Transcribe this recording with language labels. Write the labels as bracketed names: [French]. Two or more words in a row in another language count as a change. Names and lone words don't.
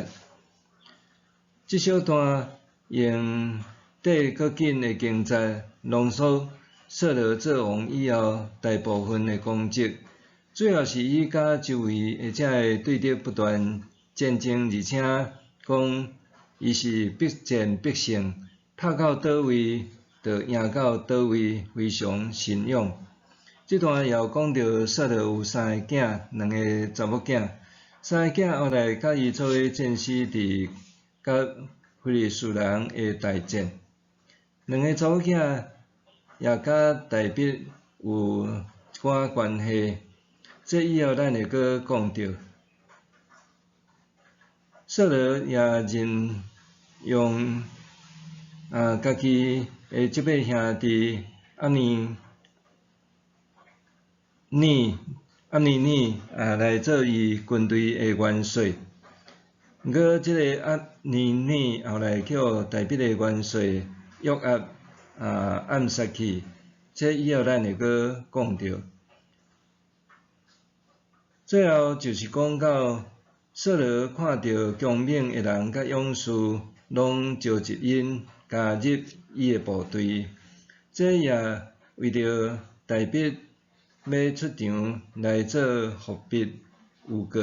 [Min Nan Chinese] 即小段用短搁紧的经节浓缩扫罗做王以后大部分的功绩，主要是伊甲周围或者会对敌不断战争，而且讲伊是必战必胜，拍到倒位就赢到倒位，非常神勇。即段也有讲到扫罗有3个囝，2个查某囝，3个囝后来甲伊做伙战死伫甲非利士人的大战，2个查某囝也甲大卫有一寡关系，这以后咱会阁讲到。扫罗也任用家己的即尾兄弟押尼尼来做伊军队的元帅。毋过即个押尼尼后来叫大卫的元帅约押暗杀去，这以后咱会阁讲到。最后就是讲到扫罗看到强猛的人甲勇士，拢召集因加入伊的部队，这也为着大卫要出场来做伏笔预告。